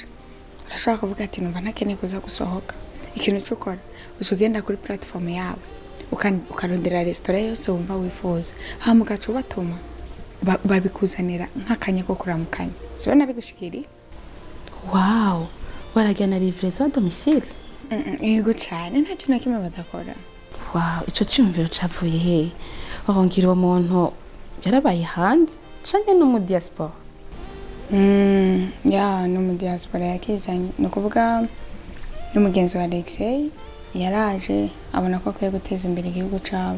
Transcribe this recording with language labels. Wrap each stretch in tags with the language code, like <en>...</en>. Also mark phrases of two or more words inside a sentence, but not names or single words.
<rn>Urashaka kuvuga ati numva ntakeneye kuza gusohoka. Ikintu cyukora uzugenda kuri platform yabo. Ukarondera restaurant yose wumva wifuza. Hama ugaca ubatuma babikuzanira nk'akanya ko kuramukanya. Siwe nabigushikiri? Wow, waragana</rn> <fr>livraison à domicile?</fr> <rn>Yego cyane ntacyo na kimwe badakora. Wow, ico cyumviro cavuye he? Warongira uwo muntu yarabaye hanze canke no mu diaspora? Ya no mu diaspora yakizanye. No kuvuga n'umugenzi wa Alexei yaraje abona ko akwiye guteza imbere igihugu cabo.</rn>